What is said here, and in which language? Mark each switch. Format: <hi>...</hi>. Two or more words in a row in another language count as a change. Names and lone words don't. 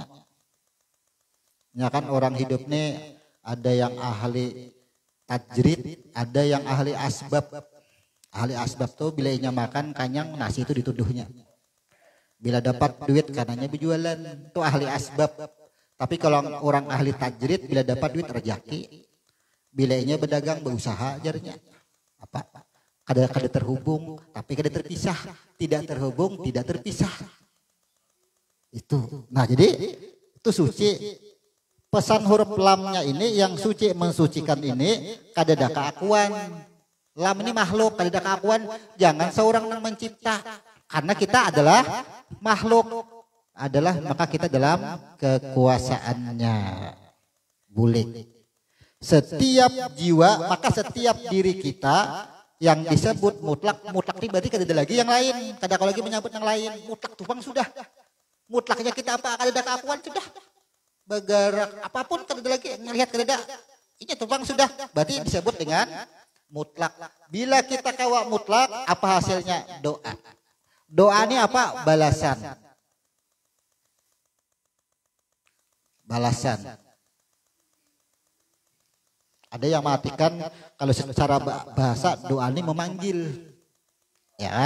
<bjn>Ya kan orang hidup nih ada yang ahli tajrid, ada yang ahli asbab. Ahli asbab tuh bila inya makan kanyang nasi itu dituduhnya. Bila dapat duit karenanya berjualan, itu ahli asbab. Tapi kalau orang ahli tajrid bila dapat duit rezeki, bila inya berdagang berusaha jarinya apa? Kada terhubung, tapi kada terpisah.</bjn> <id>Tidak terhubung, tidak terpisah.</id> <bjn>Itu. Nah jadi itu suci. Pesan huruf lamnya ini yang suci mensucikan ini kadada keakuan. Lam ini makhluk, kadada keakuan. Jangan seorang yang mencipta.</bjn> <id>Karena kita adalah makhluk. Maka kita dalam kekuasaannya.</id> <bjn>Bulik.</bjn> <id>Setiap jiwa, maka setiap diri kita yang disebut mutlak.</id> <bjn>Mutlak ini berarti kadada lagi yang lain. Kada kalau lagi menyebut yang lain. Mutlak tupang sudah. Mutlaknya kita apa? Kadada keakuan sudah. Bergerak apapun kadada lagi. Ngelihat kadada. Ini tupang sudah.</bjn> <id>Berarti disebut dengan mutlak.</id> <bjn>Bila kita kawa mutlak,</bjn> <id>apa hasilnya? Doa. Doa ini apa? Balasan. Balasan. Ada yang mengatakan kalau secara bahasa doa ini memanggil. Ya kan?</id>